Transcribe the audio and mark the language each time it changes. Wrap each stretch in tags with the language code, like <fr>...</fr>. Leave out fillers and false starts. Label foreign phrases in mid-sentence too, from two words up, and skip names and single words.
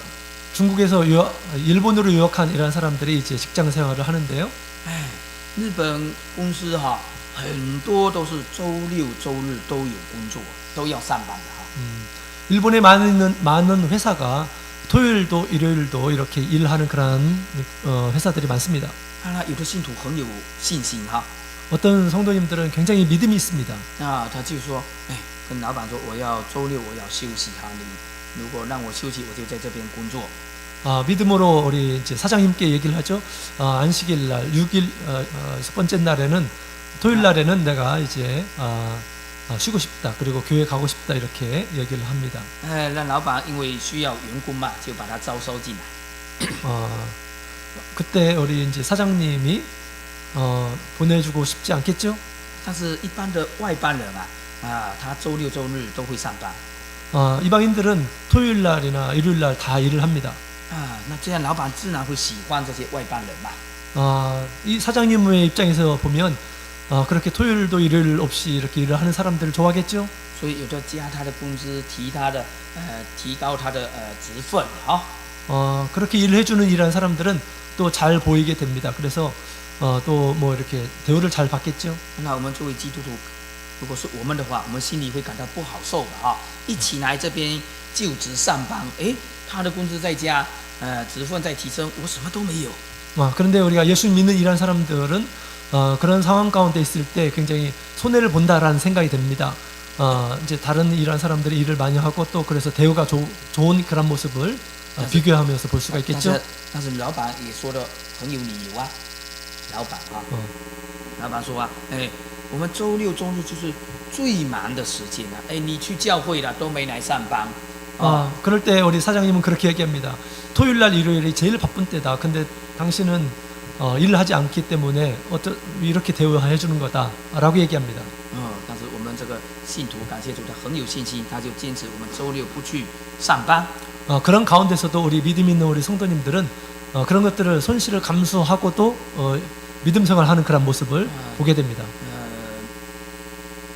<ko>중국에서 일본으로 유학한 이런 사람들이 이제 직장 생활을 하는데요.</ko> <zh>日本公司很多都是周六周日都有工作，都要上班的</zh> <ko>일본에 많은 회사가 토요일도 일요일도 이렇게 일하는 그런 회사들이 많습니다.</ko> <zh>有的信徒很有信心</zh> <ko>어떤 성도님들은 굉장히 믿음이 있습니다.</ko> <zh>他就说，跟老板说我要周六我要休息你如果让我休息，我就在这边工作。</zh> <ko>믿음으로 우리 이제 사장님께 얘기를 하죠. 안식일 날 6일 첫 번째 날에는 토요일 날에는 내가 이제 쉬고 싶다. 그리고 교회 가고 싶다. 이렇게 얘기를 합니다.</ko> <zh>让老板因为需要员工嘛，就把他招收进来。</zh> <ko>그때 우리 이제 사장님이 보내주고 싶지 않겠죠?</ko> <zh>但是一般的外班人他周六周日都会上班。</zh> <ko>이방인들은 토요일 날이나 일요일 날 다 일을 합니다.</ko> <zh>那这样老板自然会喜欢这些外班人嘛。</zh> <ko>이 사장님의 입장에서 보면 그렇게 토요일도 일요일 없이 이렇게 일을 하는 사람들을 좋아하겠죠?</ko> <zh>所以有的加他的工资，提高他的职分</zh> <ko>그렇게 일을 해주는 이런 사람들은 또 잘 보이게 됩니다. 그래서 또 뭐 이렇게 대우를 잘 받겠죠.</ko> <zh>那我们作为基督徒，如果是我们的话，我们心里会感到不好受的一起来这边就职上班，他的工资在加，职分在提升，我什么都没有。</zh> <ko>그런데 우리가 예수 믿는 이런 사람들은 그런 상황 가운데 있을 때 굉장히 손해를 본다라는 생각이 듭니다. 이제 다른 이런 사람들이 일을 많이 하고 또 그래서 대우가 좋은 그런 모습을 비교하면서 볼 수가 있겠죠.</ko> <zh>但是老板也说的很有理由老板说我们周六周日就是最忙的时间你去教会了都没来上班。</zh> <ko>그럴 때 우리 사장님은 그렇게 얘기합니다. 토요일 날 일요일이 제일 바쁜 때다. 근데 당신은 일을 하지 않기 때문에 이렇게 대우해 주는 거다라고 얘기합니다.</ko> <zh>但是我们这个信徒感谢主，他很有信心，他就坚持我们周六不去上班。</zh> <ko>그런 가운데서도 우리 믿음 있는 우리 성도님들은 그런 것들을 손실을 감수하고도 믿음 생활하는 그런 모습을 보게 됩니다.</ko>